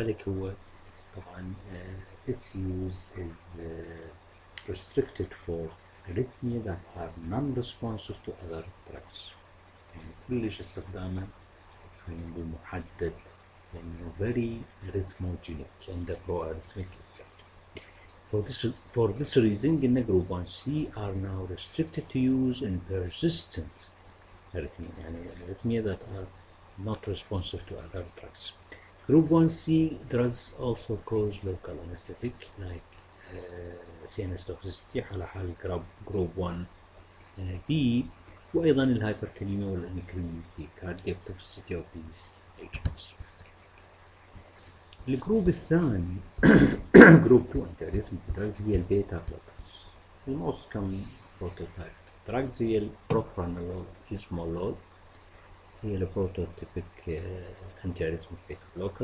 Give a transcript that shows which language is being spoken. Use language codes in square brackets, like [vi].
[ar] لذلك هو طبعا [en] its use is restricted for arrhythmia that are non-responsive to other drugs. [ar] يعني كلش استخدامه خلينا نقول محدد لأنه [en] very arrhythmogenic and pro-arrhythmic effect. For this reason, [ar] قلنا [en] group 1C are now restricted to use in persistent arrhythmia، [ar] يعني [en] arrhythmia that are not responsive to other drugs. Group 1C drugs also cause local anesthetic like CNS toxicity [ar] على حال [en] group 1B، [ar] وأيضا [en] الهايبركاليميا والانكريز the cardiac toxicity of these agents. [ar] الجروب الثاني جروب 2 [en] antiarrhythmic drugs [ar] هي البيتا بلوكرز. [en] الموست كم prototype drugs هي البروبرانولول إزمولول، هي البروتوتيبك antiarrhythmic بيتا بلوكر.